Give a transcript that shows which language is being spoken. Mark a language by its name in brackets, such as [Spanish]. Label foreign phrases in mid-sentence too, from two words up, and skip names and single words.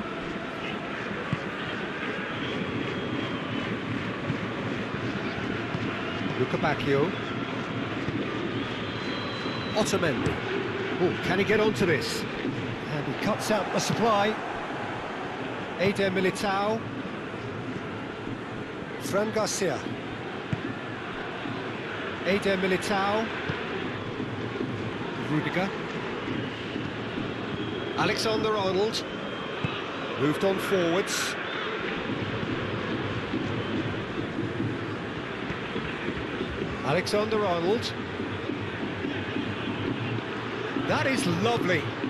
[English] Luca Bacchio. Otamendi. Oh, can he get onto this? And he cuts out the supply. Eder Militao. Fran Garcia. Eder Militao. Rudiger. Alexander-Arnold. Moved on forwards. Alexander-Arnold. That is lovely.